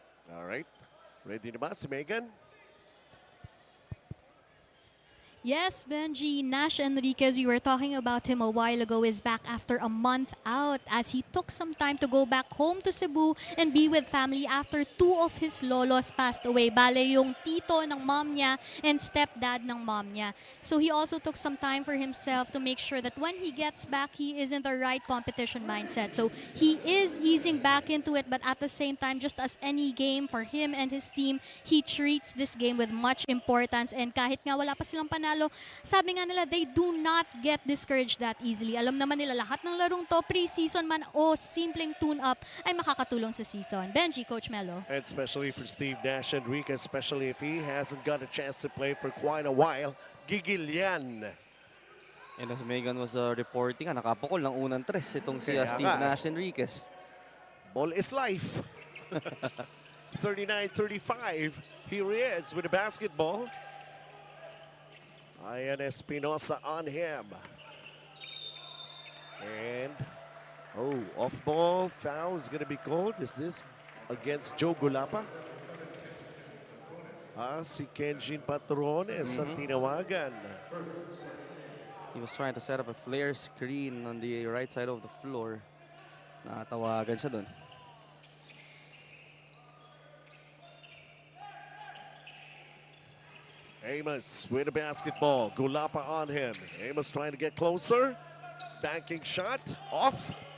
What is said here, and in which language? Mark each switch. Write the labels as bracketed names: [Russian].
[English] All right. [Filipino] Ready na ba si Megan? [English] Yes, Benji, Nash Enriquez, you were talking about him a while ago, is back after a month out as he took some time to go back home to Cebu and be with family after 2 of his lolos passed away. [Filipino] Bale, yung tito ng mom niya and stepdad ng mom niya. [English] So he also took some time for himself to make sure that when he gets back, he is in the right competition mindset. So he is easing back into it, but at the same time, just as any game for him and his team, he treats this game with much importance. [Filipino] And kahit nga wala pa silang panalo, sabi nga nila, [English] they do not get discouraged that easily. [Filipino] Alam naman nila lahat ng larong to, pre-season man o simpleng tune-up, ay makakatulong sa season. Benji, Coach Melo. [English] And especially for Steve Nash Enriquez, especially if he hasn't got a chance to play for quite a while, [Filipino] gigil yan. [English] And as Megan was reporting, [Filipino] nakapukol ng unang 3 itong si Steve Nash Enriquez. [English] Ball is life. 39-35. Here he is with the basketball. Ian Espinosa on him. And, off-ball foul is going to be called. Is this against Joe Gulapa? [Filipino] Si Kenjin Patrones ang tinawagan. [English] He was trying to set up a flare screen on the right side of the floor. [Filipino] Natawagan siya dun. [English] Amos with the basketball. Gulapa on him. Amos trying to get closer. Banking shot. Off.